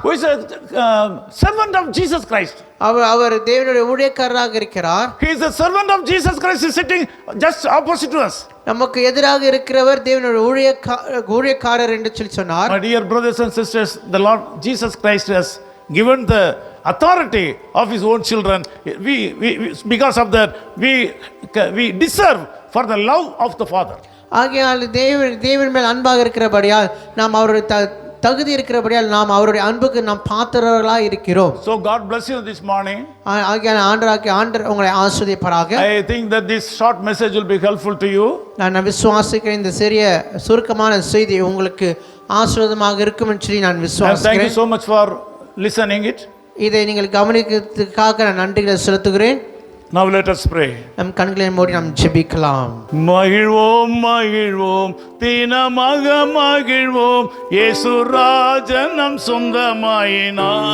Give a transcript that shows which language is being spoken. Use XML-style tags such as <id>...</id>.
<en>who is a servant of Jesus Christ.</en> <ta>அவர் தேவனுடைய ஊழியக்காரராக இருக்கிறார்.</ta> <en>He is a servant of Jesus Christ, is sitting just opposite to us.</en> <ta>நமக்கு எதிராக இருக்கிறவர் தேவனுடைய ஊழியக்காரர் என்று சொல்லி சொன்னார்.</ta> <en>My dear brothers and sisters, the Lord Jesus Christ has given the authority of his own children. We because of that we deserve for the love of the Father.</en> <ta>ஆகையால் தேவன் மேல் அன்பாக இருக்கிறபடியால் நாம் அவருடைய தகுதி இருக்கிறபடியால் நாம் அவருடைய அன்புக்கு நாம் பாத்திரர்களாக இருக்கிறோம்.</ta> <en>So God bless you this morning.</en> <ta>ஆகையால் ஆண்டவர் உங்களை ஆசீர்வதிப்பாராக.</ta> <en>I think that this short message will be helpful to you.</en> <ta>நான் விசுவாசிக்கிறேன் இந்த சிறிய சுருக்கமான செய்தி உங்களுக்கு ஆசீர்வாதமாக இருக்கும் என்று சொல்லி நான் விசுவாசிக்கிறேன்.</ta> <en>Thank you so much for listening it.</en> <ta>இதை நீங்கள் கவனிக்கிறதுக்காக நான் நன்றிகளை செலுத்துகிறேன்.</ta> <en>Now let us pray.</en> <ta>நம் கண்களை மூடி நாம் ஜெபிக்கலாம். மகிழ்வோம் மகிழ்வோம் தினமாக மகிழ்வோம், இயேசு ராஜன் நம் சொந்தமாயினார்.</ta>